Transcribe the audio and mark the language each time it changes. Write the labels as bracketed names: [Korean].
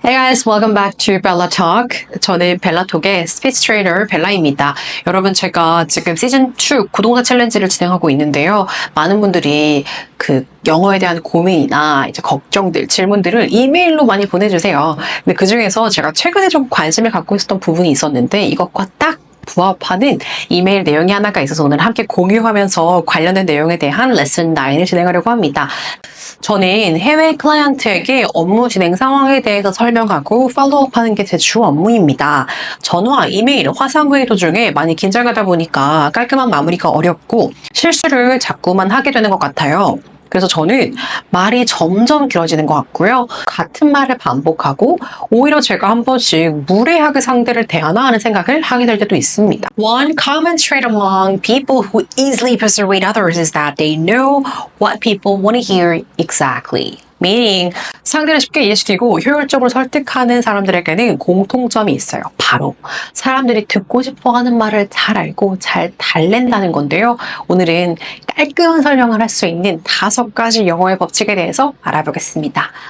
[English] Hey guys, welcome back to Bella Talk. [Korean] 저는 벨라톡의 스피치 트레이너 벨라입니다. 여러분, 제가 지금 시즌2 구동사 챌린지를 진행하고 있는데요. 많은 분들이 영어에 대한 고민이나 이제 걱정들, 질문들을 이메일로 많이 보내주세요. 근데 그 중에서 제가 최근에 좀 관심을 갖고 있었던 부분이 있었는데 이것과 딱 부합하는 이메일 내용이 하나가 있어서 오늘 함께 공유하면서 관련된 내용에 대한 레슨 9을 진행하려고 합니다. 저는 해외 클라이언트에게 업무 진행 상황에 대해서 설명하고 팔로우업하는 게 제 주 업무입니다. 전화, 이메일, 화상회의 도중에 많이 긴장하다 보니까 깔끔한 마무리가 어렵고 실수를 자꾸만 하게 되는 것 같아요. 그래서 저는 말이 점점 길어지는 것 같고요. 같은 말을 반복하고 오히려 제가 한 번씩 무례하게 상대를 대하나 하는 생각을 하게 될 때도 있습니다. [English] One common trait among people who easily persuade others is that they know what people want to hear exactly. Meaning, [Korean] 상대를 쉽게 이해시키고 효율적으로 설득하는 사람들에게는 공통점이 있어요. 바로 사람들이 듣고 싶어하는 말을 잘 알고 잘 달랜다는 건데요. 오늘은 깔끔한 설명을 할 수 있는 5가지 영어의 법칙에 대해서 알아보겠습니다.